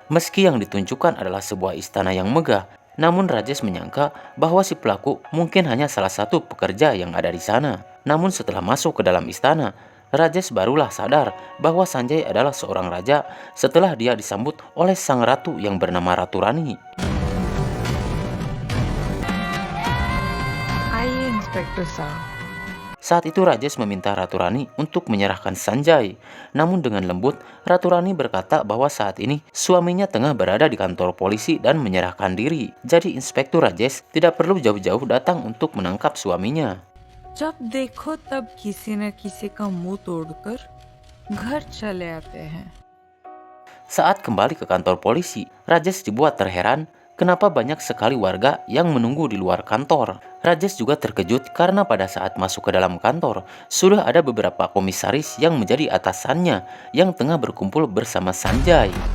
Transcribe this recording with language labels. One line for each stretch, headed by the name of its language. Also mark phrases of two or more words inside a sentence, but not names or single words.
Indonesian: Meski yang ditunjukkan adalah sebuah istana yang megah, namun Rajesh menyangka bahwa si pelaku mungkin hanya salah satu pekerja yang ada di sana. Namun setelah masuk ke dalam istana, Rajesh barulah sadar bahwa Sanjay adalah seorang raja setelah dia disambut oleh sang ratu yang bernama Ratu Rani.
Hindi: आइए इंस्पेक्टर साहब।
Indonesian: Saat itu Rajesh meminta Ratu Rani untuk menyerahkan Sanjay. Namun dengan lembut, Ratu Rani berkata bahwa saat ini suaminya tengah berada di kantor polisi dan menyerahkan diri. Jadi Inspektur Rajesh tidak perlu jauh-jauh datang untuk menangkap suaminya.
Hindi: जब देखो तब किसी न किसी का मुंह तोड़कर घर चले आते हैं।
Indonesian: Saat kembali ke kantor polisi, Rajesh dibuat terheran kenapa banyak sekali warga yang menunggu di luar kantor. Rajesh juga terkejut karena pada saat masuk ke dalam kantor, sudah ada beberapa komisaris yang menjadi atasannya yang tengah berkumpul bersama Sanjay.